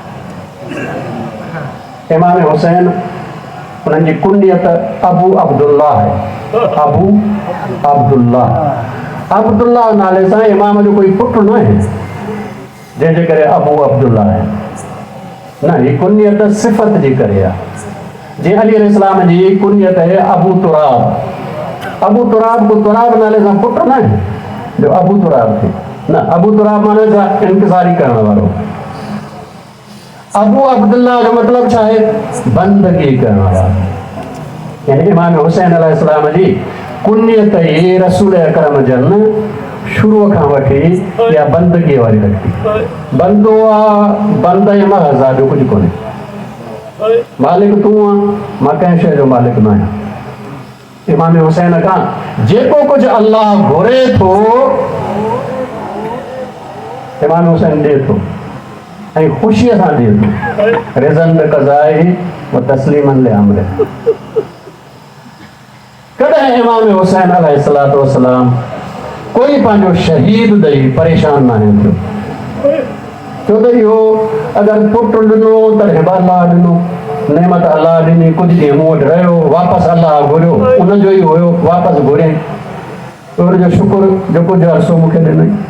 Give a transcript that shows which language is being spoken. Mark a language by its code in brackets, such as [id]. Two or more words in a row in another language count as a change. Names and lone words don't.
[sd] इमाम हुसैन उन्हनि जी कुनियत अबू अब्दुल्ला आहे। अबू अब्दुल्ला अब्दुल्ला नाले सां इमाम जो कोई पुटु न आहे जंहिंजे करे अबू अब्दुल्ला आहे न, ही कुनियत सिफ़त जे करे आहे। जीअं अली अलैहिस्सलाम जी कुनियत आहे अबू तुराब। अबू तुराब को तुराब नाले सां पुटु न आहे जो अबू तुराब थिए न, अबू तुराब माने छा इंतज़ारी करण वारो। अबू अब्दुल्ला जो मतिलबु छा आहे बंदगी करण वारो। यानी इमाम हुसैन अलैहिस्सलाम जी कुनियत ई रसूल अकरम जन शुरू खां वठी या बंदगी वारी रखी। बंदो आहे, बंद ऐं महज़ आहे, ॿियो कुझु कोन्हे। मालिक तूं आहे, मां कंहिं शइ जो मालिक न आहियां। इमाम हुसैन खां जेको कुझु अल्लाह घुरे थो इमाम हुसैन ॾिए थो ऐं ख़ुशीअ सां ॾिए थो। [ar] رضا قضائي وتسليما لأمر. [sd] कॾहिं इमाम हुसैन [ar] عليه الصلاة والسلام [sd] कोई पंहिंजो शहीद ॾेई परेशान न आहे थियो। छो त इहो अगरि पुटु ॾिनो त हिबा अलाह ॾिनो, नेमत अलाह ॾिनी, कुझु ॾींहं मूं वटि रहियो, वापसि अलाह घुरियो, उनजो ई हुयो, वापसि घुरियईं, उनजो शुकुर जो कुझु अरसो मूंखे ॾिनई।